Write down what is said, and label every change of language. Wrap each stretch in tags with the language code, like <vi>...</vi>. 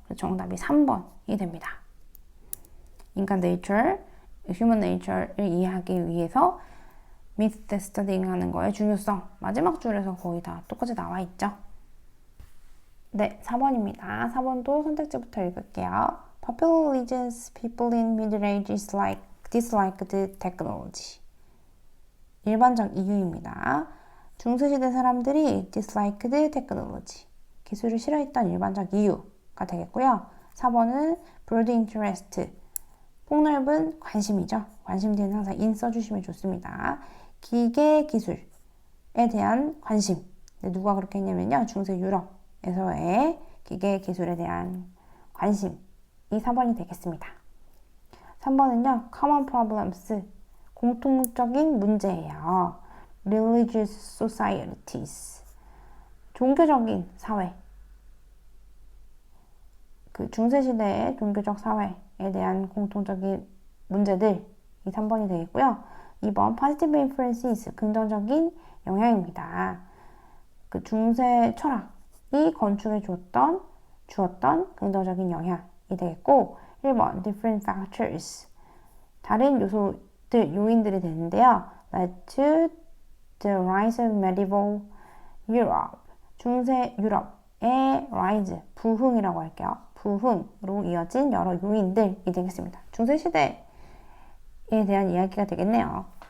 <ko>정답이 3번이 됩니다. 인간 nature, human nature를 이해하기 위해서 myth studying 하는 거의 중요성 마지막 줄에서 거의 다 똑같이 나와 있죠. 네, 4번입니다. 4번도 선택지부터 읽을게요.</ko> <en>Popular religions, people in middle age dislike the technology.</en> <ko>일반적 이유입니다. 중세시대 사람들이</ko> <en>dislike the technology.</en> <ko>기술을 싫어했던 일반적 이유가 되겠고요.</ko> <en>4번은 broad interest.</en> <ko>폭넓은 관심이죠. 관심 뒤에는 항상 in 써주시면 좋습니다. 기계 기술에 대한 관심. 누가 그렇게 했냐면요. 중세 유럽에서의 기계 기술에 대한 관심. 이 4번이 되겠습니다. 3번은요.</ko> <en>common problems.</en> <ko>공통적인 문제예요.</ko> <en>religious societies.</en> <ko>종교적인 사회. 그 중세시대의 종교적 사회에 대한 공통적인 문제들. 이 3번이 되겠고요. 2번</ko> <en>positive influences.</en> <ko>긍정적인 영향입니다. 그 중세 철학이 건축에 주었던 긍정적인 영향이 되겠고 1번</ko> <en>different factors.</en> <ko>다른 요인들이 되는데요.</ko> <en>led to the rise of medieval Europe.</en> <ko>중세 유럽의 rise, 부흥이라고 할게요. 부흥으로 이어진 여러 요인들이 되겠습니다. 중세 시대에 대한 이야기가 되겠네요.</ko>